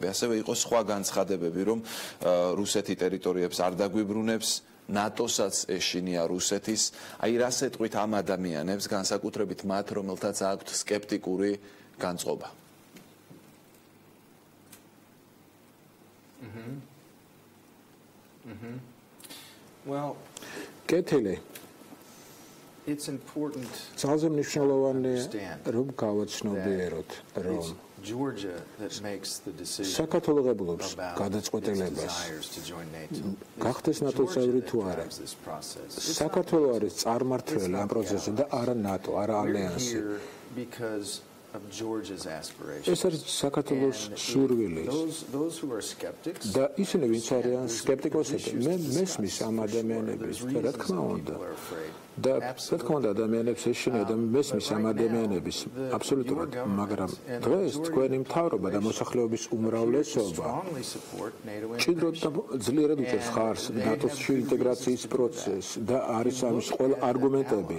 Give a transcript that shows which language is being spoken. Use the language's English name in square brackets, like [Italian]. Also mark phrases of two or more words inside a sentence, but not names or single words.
[Georgian] ასევე იყო სხვა განცხადებები, რომ რუსეთი ტერიტორიებს არ დაგვიბრუნებს, ნატოსაც ეშინია რუსეთის. აი რას ეტყვით ამ ადამიანებს, განსაკუთრებით მათ, რომელთაც აქვთ სკეპტიკური განწყობა. [English] Well, [Georgian] კეთილი. [English] it's important. [Georgian] ძალიან მნიშვნელოვანია, რომ გავაცნობიეროთ, რომ [English] Georgia that makes the decision. [Georgian] საქართველოს გადაწყვეტილებას გახდეს ნატო წევრი თუ არა. საქართველოს არის წარმმართველი ამ პროცესში და არა ნატო, არა ალიანსი. [English] Because of Georgia's aspirations. [Georgian] ეს არის საქართველოს სურვილი. და ისინი ვინც არიან სკეპტიკოსები, მე მესმის ამ ადამიანების, რა თქმა უნდა. და რა თქმა უნდა ადამიანებს ეშინია და მესმის ამ ადამიანების აბსოლუტურად, მაგრამ დღეს თქვენი მთავრობა და მოსახლეობის უმრავლესობა ჭიდროდ და ძლიერად უჭერს ხარს ნატოს ინტეგრაციის პროცესს და არის ამის ყველა არგუმენტები.